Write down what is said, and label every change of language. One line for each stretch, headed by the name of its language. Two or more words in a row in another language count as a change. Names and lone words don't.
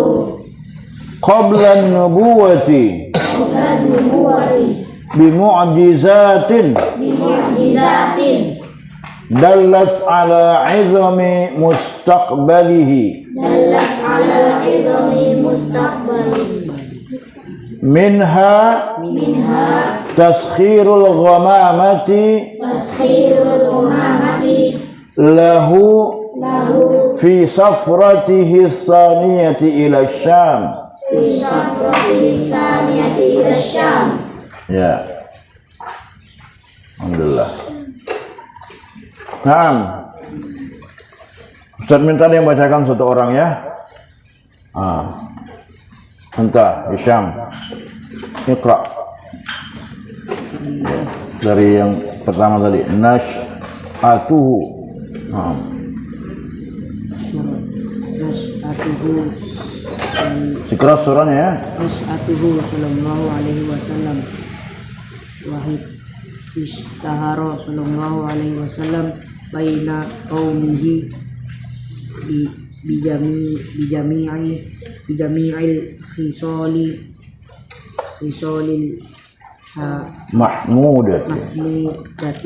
Arabic: قبل النبوة قبل نبوة bimu'jizatin bimu'jizatin دلت على عظم مستقبله دلت على عظم مستقبله منها تسخير الغمامة تسخير الأمامة lahu lahu في سفرته الثانية إلى الشام. في سفرته الثانية إلى الشام.
Malay: Ya. Alhamdulillah. Naam. Ustaz minta dia bacakan satu orang ya. Entah, Hisham. Iqra. Dari yang pertama tadi, nash'atuhu.
Arabic: Nas'atuhu
Malay: Dikeras suaranya ya.
Arabic: نشأته صلى الله عليه وسلم واحد اشتهر صلى الله عليه وسلم بين قومه بجميع الخصال المحمودة